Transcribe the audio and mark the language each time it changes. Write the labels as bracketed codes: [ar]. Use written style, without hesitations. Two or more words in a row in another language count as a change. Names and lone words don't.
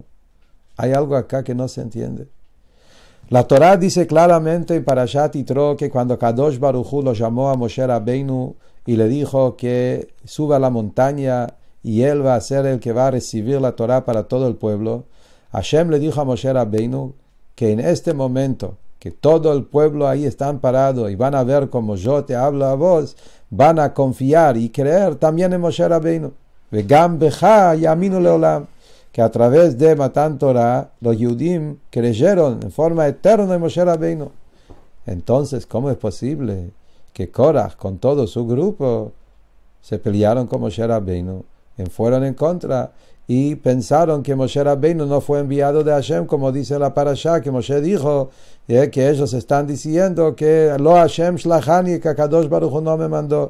[es] Hay algo acá que no se entiende. La Torá dice claramente en Parashat Yitro que cuando [he] Kadosh Baruj Hu [es] lo llamó a Moshe Rabbeinu y le dijo que suba a la montaña y él va a ser el que va a recibir la Torá para todo el pueblo, Hashem le dijo a Moshe Rabbeinu que en este momento que todo el pueblo ahí están parados y van a ver como yo te hablo a vos, van a confiar y creer también en Moshe Rabbeinu. [he] Vegam becha yaminu leolam, [es] que a través de [he] Matan Torah [es] los Yudim creyeron en forma eterna en Moshe Rabbeinu. Entonces, ¿cómo es posible que Korach con todo su grupo se pelearon con Moshe Rabbeinu, fueron en contra y pensaron que Moshe Rabbeinu no fue enviado de Hashem, como dice la parashá, que Moshe dijo que ellos están diciendo que [he] lo Hashem shlachani, [es] que [he] Kadosh Baruj Hu [es] no me mandó.